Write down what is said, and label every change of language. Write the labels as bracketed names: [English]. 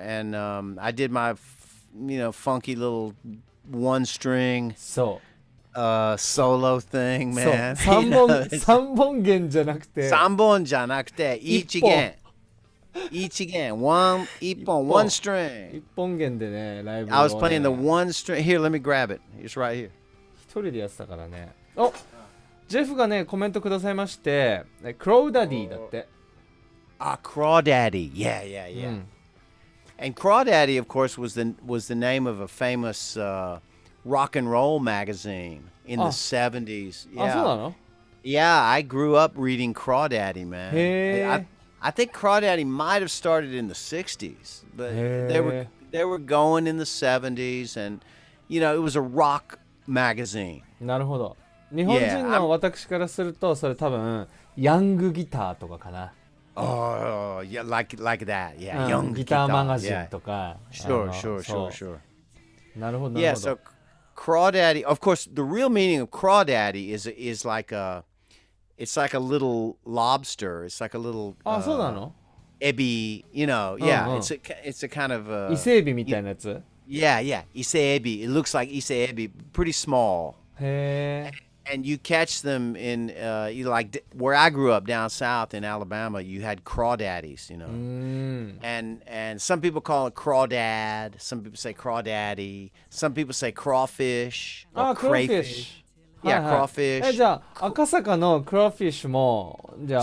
[English] And I did my, funky little one-string [Japanese] そう。 [English] solo thing, [Japanese] そう [English] man. [Japanese] 3本弦じゃなくて 3本じゃなくて1弦。1弦。 1本。 [English] one string. [Japanese] 1本弦でねライブを、ね、 [English] I was playing the one string. Here, let me grab it. It's right here. [Japanese] 一人でやってたからね。おジェフがねコメントくださいましてクロウダディだって。 [English] Crawdaddy. Yeah. And Crawdaddy, of course, was the name of a famous rock and roll magazine in the 70s. [Japanese] あ、そうなの [English] Yeah, I grew up reading Crawdaddy, man. [Japanese] へー [English] I think Crawdaddy might have started in the 60s, but they were going in the 70s, and it was a rock magazine. [Japanese] なるほど。日本人の私からするとそれ多分ヤングギターとかかな。 [English] Oh, yeah, like that. Yeah, young [Japanese] ギター [English] guitar. [Japanese] マガジン [English] Yeah. [Japanese] とか。 [English] Sure. [Japanese] なるほど。 [English] Yeah, so Crawdaddy, of course, the real meaning of Crawdaddy is like it's like a little lobster. It's like a little [Japanese] あ、そうなの [English] ebi, yeah, it's a kind of [Japanese] 伊勢エビみたいなやつ [English] yeah, ise ebi. It looks like ise ebi, pretty small. [Japanese] へ [English] And you catch them in where I grew up down south in Alabama. You had crawdaddies, and some people call it crawdad. Some people say crawdaddy. Some people say crawfish or crayfish. Yeah, crawfish. [Japanese] じゃあ赤坂のクラフィッシュもじゃあ